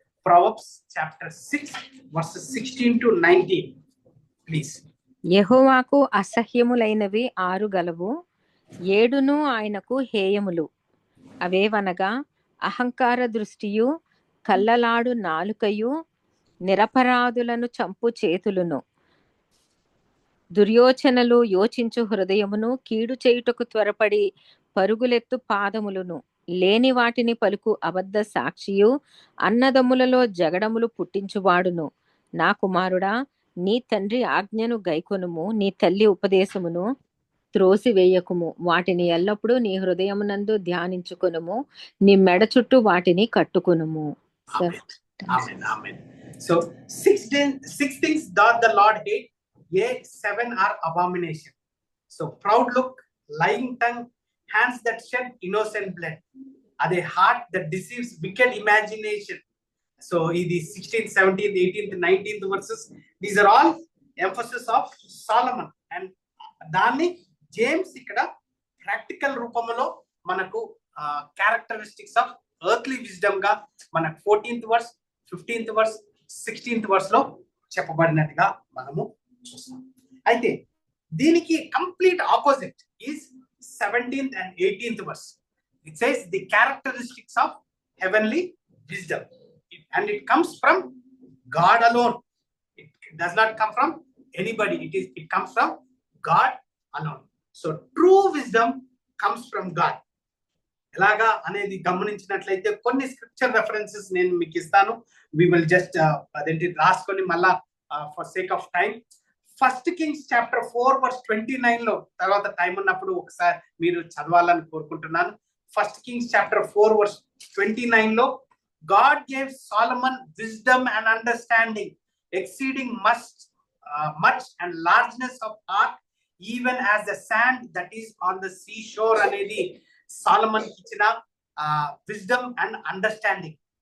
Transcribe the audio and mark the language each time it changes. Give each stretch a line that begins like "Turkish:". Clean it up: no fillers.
English: Proverbs chapter 6 verses 16 to 19 please.
Telugu: యెహోవాకు అసహ్యములైనవి 6 గలవు, 7 ఆయనకు హేయములు. అవేవనగా అహంకార దృష్టియు, కల్లలాడు నాలుకయు, నిరపరాధులను చంపు చేతులును, దుర్యోచనలు యోచించు హృదయమును, కీడు చేయుటకు త్వరపడి పరుగులెత్తు పాదములను, లేని వాటిని పలుకు అబద్ధ సాక్షియు, అన్నదమ్ములలో జగడములు పుట్టించువాడును. నా కుమారుడా, నీ తండ్రి ఆజ్ఞను గైకొనుము, నీ తల్లి ఉపదేశమును త్రోసివేయకుము. వాటిని ఎల్లప్పుడూ నీ హృదయమునందు ధ్యానించుకొనుము, నీ మెడ చుట్టూ వాటిని కట్టుకొనుము.
English: Amen, amen. So six things doth the Lord hate, yea, 7 are abomination. So proud look, lying tongue, hands that shed innocent blood, a heart that deceives, wicked imagination. So the 16th, 17th, 18th, 19th verses, these are all emphasis of Solomon, and
Telugu: దాన్ని James ఇక్కడ practical రూపంలో మనకు characteristics of earthly wisdom గా మనకు 14th verse, 15th verse, 16th verse లో చెప్పబడినట్టుగా మనము చూస్తాం.
English: అయితే దీనికి complete opposite is 17th and 18th verse. It says the characteristics of heavenly wisdom, and it comes from God alone. It does not come from anybody. It comes from God alone. So true wisdom comes from God.
Telugu: ఎలాగా అనేది గమనించినట్లయితే కొన్ని scripture references నేను మీకు ఇస్తాను.
English: we will just
Telugu: అదేంటి రాసుకొని మళ్ళా for sake of time 1 Kings chapter 4 verse 29 లో, తర్వాత టైం ఉన్నప్పుడు ఒకసారి మీరు చదవాలని కోరుకుంటున్నాను.
English: 1 Kings chapter 4 verse 29 లో, God gave Solomon wisdom and understanding, exceeding much and largeness of heart, even as the sand that is on the seashore అనేది Solomon ఇచ్చిన wisdom and understanding.